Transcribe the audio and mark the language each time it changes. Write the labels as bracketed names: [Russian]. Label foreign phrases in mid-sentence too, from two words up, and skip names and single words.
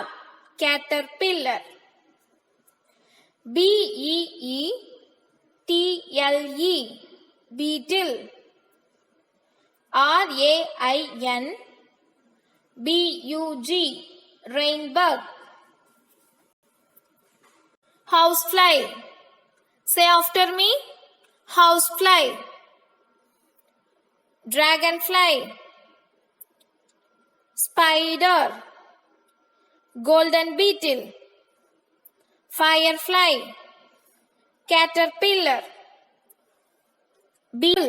[English] Caterpillar. B-E-E-T-L-E. Beetle. R-A-I-N-B-U-G. Rainbug. Housefly. Say after me. Housefly. Dragonfly. Spider. Golden beetle. Firefly. Caterpillar. Beetle.